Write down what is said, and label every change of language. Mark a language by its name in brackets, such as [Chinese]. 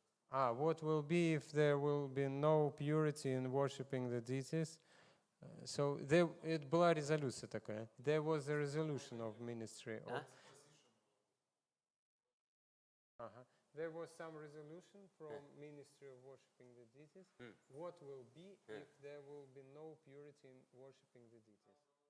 [English] What will be if there will be no purity in worshipping the deities. [Russian] So это была резолюция такая. [English] There was a resolution of Ministry of... There was some resolution from Ministry of Worshipping the Deities. What will be if there will be no purity in worshipping the deities?